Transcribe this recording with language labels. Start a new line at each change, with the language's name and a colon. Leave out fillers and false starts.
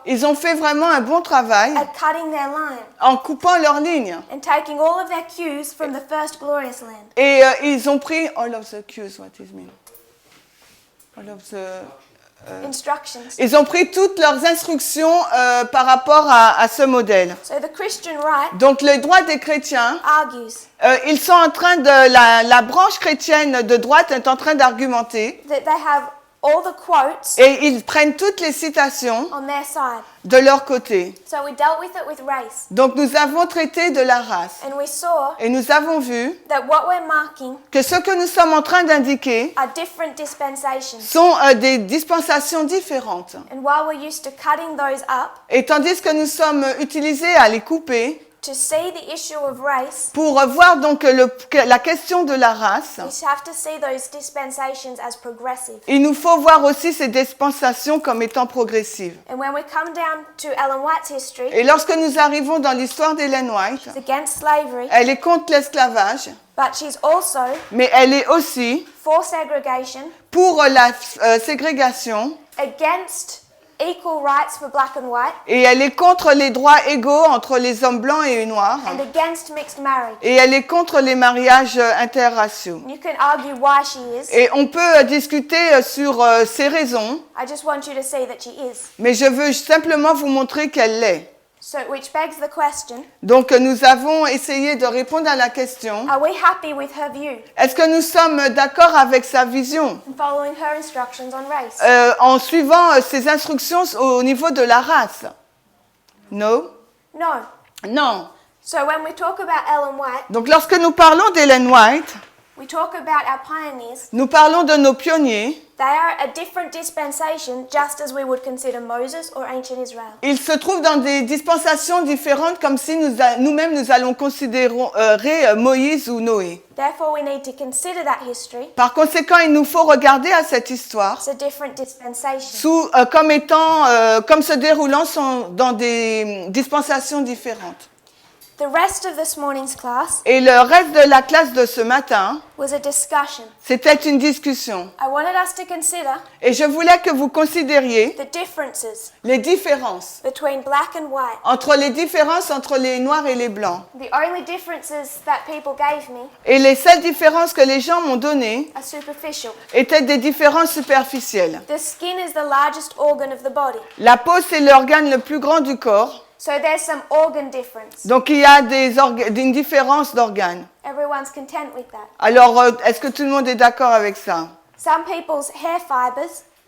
French: Ils ont fait vraiment un bon travail
English: at cutting their line
French: en coupant leurs lignes.
English: and taking all of their cues from the first glorious land.
French: Et ils ont pris
English: all of the cues, what is mean? All of the Instructions.
French: Ils ont pris toutes leurs instructions par rapport à ce modèle.
English: So the Christian right
French: Donc le droit des chrétiens,
English: argues
French: ils sont en train de la branche chrétienne de droite est en train d'argumenter
English: that they have all the quotes
French: et ils prennent toutes les citations
English: on their side.
French: de leur côté.
English: So we dealt with it with race,
French: Donc nous avons traité de la race
English: and we saw
French: et nous avons vu
English: that what we're marking
French: que ce que nous sommes en train d'indiquer
English: are different dispensations.
French: sont des dispensations différentes.
English: And while we're used to cutting those up
French: Et tandis que nous sommes utilisés à les couper
English: to see the issue of race,
French: pour voir donc la question de la race,
English: we have to see those dispensations as progressive.
French: il nous faut voir aussi ces dispensations comme étant progressives.
English: And when we come down to Ellen White's history,
French: Et lorsque nous arrivons dans l'histoire d'Ellen White,
English: it's against slavery,
French: elle est contre l'esclavage,
English: but she's also
French: mais elle est aussi
English: for segregation,
French: pour la ségrégation,
English: against equal rights for black and white,
French: et elle est contre les droits égaux entre les hommes blancs et noirs,
English: and against mixed marriage.
French: et elle est contre les mariages interraciaux.
English: You can argue why she is.
French: Et on peut discuter sur ces raisons,
English: I just want you to see that she is.
French: mais je veux simplement vous montrer qu'elle l'est.
English: So, which begs the question,
French: Donc nous avons essayé de répondre à la question,
English: are we happy with her view
French: est-ce que nous sommes d'accord avec sa vision
English: and following her instructions on race?
French: en suivant ses instructions au niveau de la race?
English: No? No.
French: Non.
English: So when we talk about Ellen White,
French: Donc lorsque nous parlons d'Ellen White,
English: we talk about our pioneers.
French: nous parlons de nos pionniers.
English: They are a different dispensation, just as we would consider Moses or ancient Israel.
French: Ils se trouvent dans des dispensations différentes, comme si nous-mêmes nous allons considérer Moïse ou Noé.
English: Therefore, we need to consider that history
French: Par conséquent, il nous faut regarder à cette histoire
English: as a different dispensation.
French: comme se déroulant dans des dispensations différentes.
English: The rest of this morning's class
French: Et le reste de la classe de ce matin,
English: was a discussion.
French: c'était une discussion.
English: I wanted us to consider
French: Et je voulais que vous considériez
English: the differences
French: les différences
English: between black and white.
French: entre les noirs et les blancs.
English: The only differences that people gave me
French: Et les seules différences que les gens m'ont données
English: are superficial.
French: étaient des différences superficielles.
English: The skin is the largest organ of the body.
French: La peau, c'est l'organe le plus grand du corps.
English: So there's some organ difference.
French: Donc il y a une différence d'organes.
English: Everyone's content with that.
French: Alors, est-ce que tout le monde est d'accord avec ça?
English: Some people's hair fibers